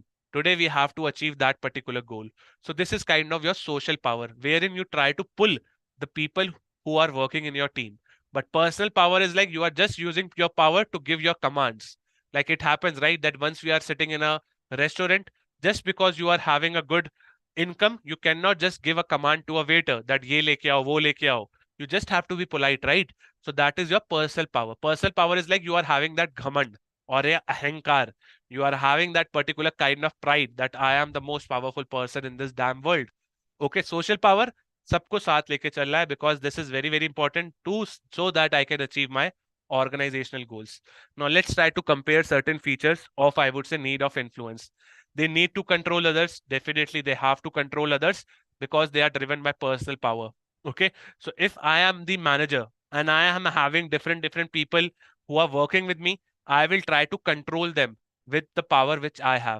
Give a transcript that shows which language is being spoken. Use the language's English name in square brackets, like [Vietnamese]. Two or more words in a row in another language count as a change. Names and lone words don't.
[English] Today we have to achieve that particular goal. So this is kind of your social power, wherein you try to pull the people who are working in your team. But personal power is like you are just using your power to give your commands. Like it happens, right? That once we are sitting in a restaurant, just because you are having a good income, you cannot just give a command to a waiter that [Hindi] ये लेके आओ, वो लेके आओ. [English] You just have to be polite, right? So that is your personal power. Personal power is like you are having that ghamand or a ahankar. You are having that particular kind of pride that I am the most powerful person in this damn world. Okay, social power, [Hindi] सबको साथ लेके चल रहा है, [English] because this is very important to so that I can achieve my organizational goals. Now let's try to compare certain features of, I would say, need of influence. They need to control others. Definitely they have to control others because they are driven by personal power. Okay, so if I am the manager and I am having different people who are working with me, I will try to control them with the power which I have.